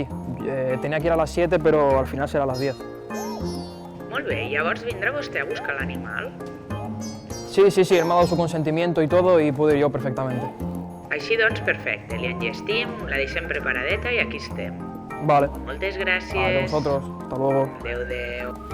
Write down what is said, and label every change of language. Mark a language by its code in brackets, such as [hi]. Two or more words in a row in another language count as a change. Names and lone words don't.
[es] Tenía que ir a las 7, pero al final será a las 10. [ca] Molt bé, llavors vindrà vostè a buscar l'animal? [es] Sí, él me ha dado su consentimiento y todo y puedo ir yo perfectamente. [ca] Així doncs, perfecte, li enllestim, la deixem preparadeta i aquí estem. Vale. Moltes [es] A [ca] gràcies. [es] vosotros, hasta luego. [ca] Adéu.